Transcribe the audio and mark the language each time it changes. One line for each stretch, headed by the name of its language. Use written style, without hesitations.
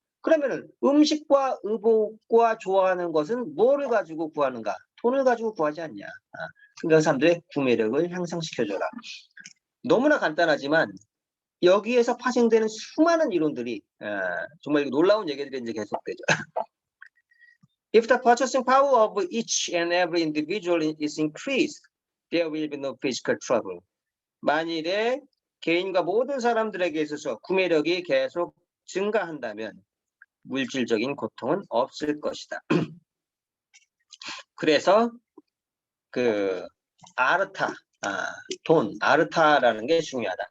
Korean: 그러면은 음식과 의복과 좋아하는 것은 뭐를 가지고 구하는가? 돈을 가지고 구하지 않냐. 그러니까 사람들의 구매력을 향상시켜줘라. 너무나 간단하지만 여기에서 파생되는 수많은 이론들이 정말 놀라운 얘기들이 이제 계속되죠.
English: If the purchasing power of each and every individual is increased, there will be no physical trouble.
Korean: 만일에 개인과 모든 사람들에게 있어서 구매력이 계속 증가한다면 물질적인 고통은 없을 것이다. 그래서 아르타, 돈, 아르타라는 게 중요하다.